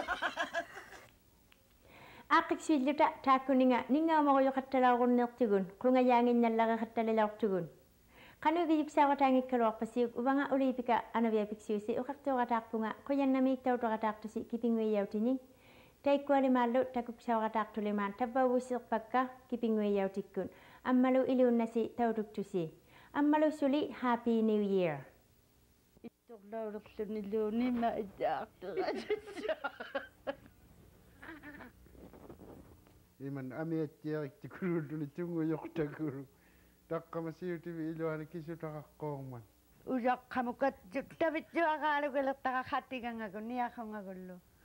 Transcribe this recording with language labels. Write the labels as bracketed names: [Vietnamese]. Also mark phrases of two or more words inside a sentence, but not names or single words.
[Inuktitut] Aaqiksiilluta taakkuninga ningaamoruyuqattalaarunneertugun qungayaanginnallariqattalilortugun qanuugiyuksaaqataangikkaluarpasiuk uvanga uliipika anaviapiksiusi uqartuuqataarpunga quyannamiittautuqataartusi kipinguiyautining taikkualimaallu takuksauqataartulimaan tappauvussiqpakka kipinguiyautikkun ammalu iluunnasi tautuktusi ammalu suli [English] happy new year [Inuktitut] Ittorlaulorlunilluunimma ittaarterat Iman amiattiariktikululluni tunguyortakulu taqqamasiutivi iluani kisutaqaqqoorman Ujaqqamukat tavitsuaqaalugalertaqaqattigangaku niaqungagullu